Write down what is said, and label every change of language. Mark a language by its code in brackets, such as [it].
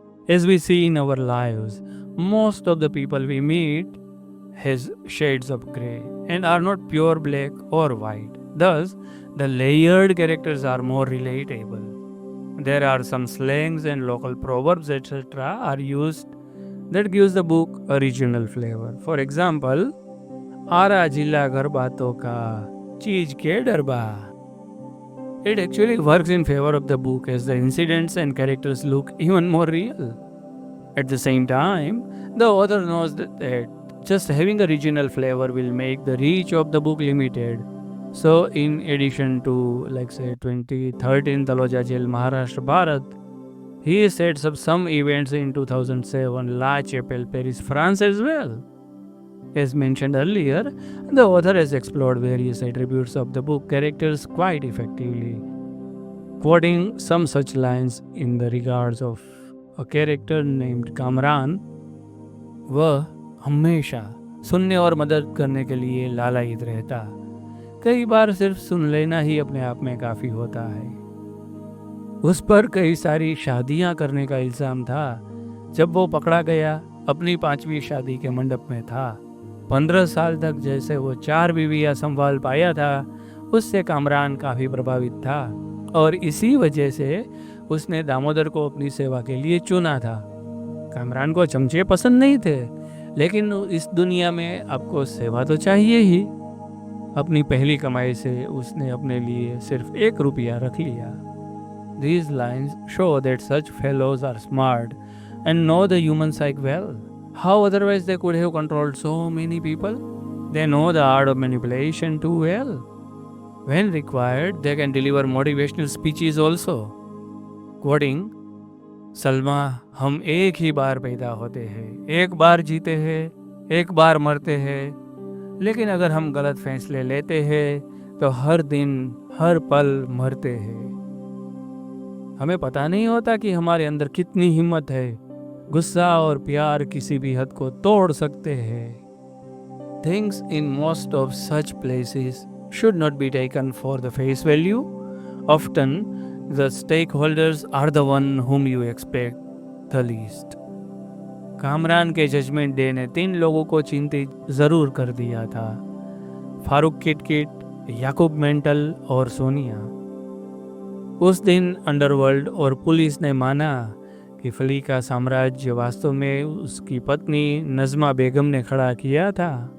[en] As we see in our lives, most of the people we meet has shades of grey and are not pure black or white. Thus, the layered characters are more relatable. There are some slangs and local proverbs, etc., are used that gives the book a regional flavor. For example, [hi] आरा जिला गरबातों का चीज के डरबा. [en] It actually works in favor of the book as the incidents and characters look even more real. At the same time, the author knows that just having a regional flavor will make the reach of the book limited. So, in addition to, like say, 2013 Taloja Jail, Maharashtra, Bharat, he sets up some events in 2007 La Chapelle, Paris, France as well. As mentioned earlier, the author has explored various attributes of the book characters quite effectively, quoting some such lines in the regards of a character named Kamran. [hi] वह हमेशा सुनने और मदद करने के लिए लालायित रहता. कई बार सिर्फ सुन लेना ही अपने आप में काफ़ी होता है. उस पर कई सारी शादियां करने का इल्ज़ाम था. जब वो पकड़ा गया, अपनी 5वीं शादी के मंडप में था. 15 साल तक जैसे वो 4 बीवियां संभाल पाया था, उससे कामरान काफ़ी प्रभावित था और इसी वजह से उसने दामोदर को अपनी सेवा के लिए चुना था. कामरान को चमचे पसंद नहीं थे, लेकिन इस दुनिया में आपको सेवा तो चाहिए ही. अपनी पहली कमाई से उसने अपने लिए सिर्फ 1 रुपया रख लिया. [en] These lines show that such fellows are smart and know the human psyche well. How otherwise they could have controlled so many people? They know the art of manipulation too well. When required, they can deliver motivational speeches also. Quoting, [hi] Salma, हम एक ही बार पैदा होते हैं, एक बार जीते हैं, एक बार मरते हैं, लेकिन अगर हम गलत फैसले लेते हैं तो हर दिन हर पल मरते हैं. हमें पता नहीं होता कि हमारे अंदर कितनी हिम्मत है. गुस्सा और प्यार किसी भी हद को तोड़ सकते हैं. [en] Things in most of such places should not be taken for the face value. Often, the stakeholders are the one whom you expect the least. [hi] Kamran के जजमेंट डे ने 3 लोगों को चिंतित जरूर कर दिया था. फारूक किटकिट, याकूब मेंटल और सोनिया. उस दिन अंडरवर्ल्ड और पुलिस ने माना कि फली का साम्राज्य वास्तव में उसकी पत्नी नज़मा बेगम ने खड़ा किया था.